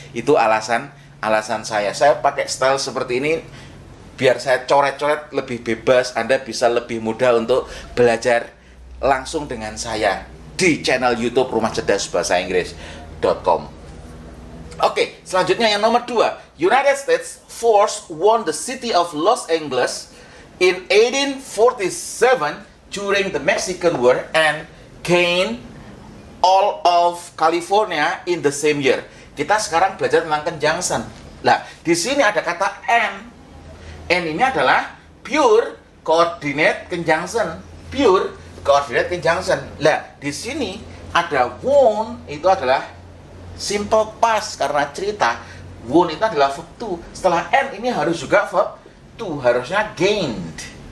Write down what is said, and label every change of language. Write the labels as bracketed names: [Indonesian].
[Indonesian] Itu alasan saya. Saya pakai style seperti ini biar saya coret-coret lebih bebas. Anda bisa lebih mudah untuk belajar langsung dengan saya di channel YouTube Rumah Cerdas Bahasa Inggris.com. Oke, selanjutnya yang nomor 2. [English] United States Force won the city of Los Angeles in 1847 during the Mexican War and gained all of California in the same year. [Indonesian] Kita sekarang belajar tentang conjunction. Lah, di sini ada kata and. And ini adalah pure coordinate conjunction. Pure coordinate conjunction. Lah, di sini ada won, itu adalah simple past karena cerita. Won itu adalah verb to. Setelah and ini harus juga verb to, harusnya gained.